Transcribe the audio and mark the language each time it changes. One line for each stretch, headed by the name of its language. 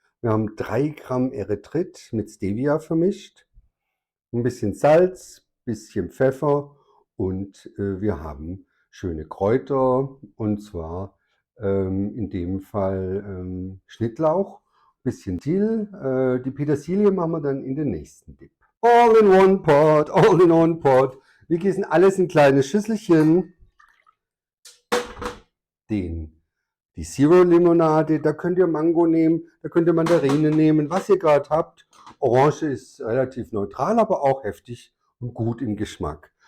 German: Wir haben 3 Gramm Erythrit mit Stevia vermischt. Ein bisschen Salz, bisschen Pfeffer und wir haben schöne Kräuter und zwar in dem Fall Schnittlauch, bisschen Dill. Die Petersilie machen wir dann in den nächsten Dip.
English: All in one pot, all in one pot.
German: Wir gießen alles in kleine Schüsselchen. Die Zero-Limonade, da könnt ihr Mango nehmen, da könnt ihr Mandarine nehmen, was ihr gerade habt. Orange ist relativ neutral, aber auch heftig und gut im Geschmack.